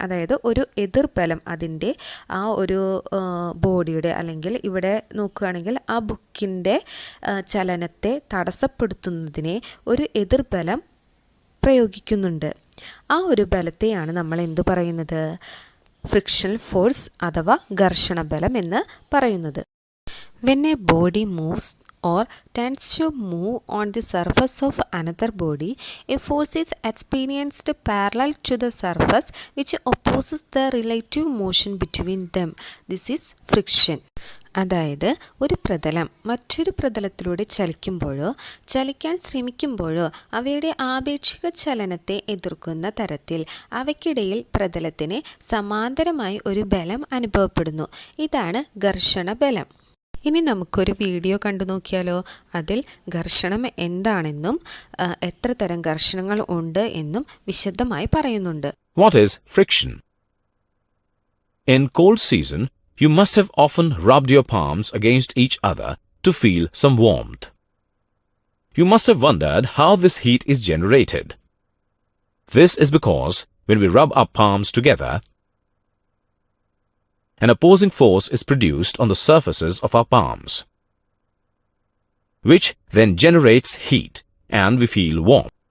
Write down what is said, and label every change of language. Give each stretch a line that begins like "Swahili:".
Malayalam: അതായത് ഒരു എതിർബലം അതിൻ്റെ ആ ഒരു ബോഡിയുടെ, അല്ലെങ്കിൽ ഇവിടെ നോക്കുകയാണെങ്കിൽ ആ ബുക്കിൻ്റെ ചലനത്തെ തടസ്സപ്പെടുത്തുന്നതിനെ ഒരു എതിർബലം പ്രയോഗിക്കുന്നുണ്ട്. ആ ഒരു ബലത്തെയാണ് നമ്മൾ എന്തു പറയുന്നത്? ഫ്രിക്ഷണൽ ഫോഴ്സ് അഥവാ ഘർഷണ ബലം എന്ന് പറയുന്നത്.
English: When a body moves or tends to move on the surface of another body, a force is experienced parallel to the surface which opposes the relative motion between them. This is friction.
Malayalam: അതായത് ഒരു പ്രതലം മറ്റൊരു പ്രതലത്തിലൂടെ ചലിക്കുമ്പോഴോ ചലിക്കാൻ ശ്രമിക്കുമ്പോഴോ അവയുടെ ആപേക്ഷിക ചലനത്തെ എതിർക്കുന്ന തരത്തിൽ അവയ്ക്കിടയിൽ പ്രതലത്തിന് സമാന്തരമായി ഒരു ബലം അനുഭവപ്പെടുന്നു. ഇതാണ് ഘർഷണ ബലം. ഇനി നമുക്കൊരു വീഡിയോ കണ്ടു നോക്കിയാലോ? അതിൽ ഘർഷണം എന്താണെന്നും എത്ര തരം ഘർഷണങ്ങൾ ഉണ്ട് എന്നും വിശദമായി പറയുന്നുണ്ട്.
English: What is friction? In cold season, you must have often rubbed your palms against each other to feel some warmth. You must have wondered how this heat is generated. This is because when we rub our palms together, an opposing force is produced on the surfaces of our palms, which then generates heat and we feel warm.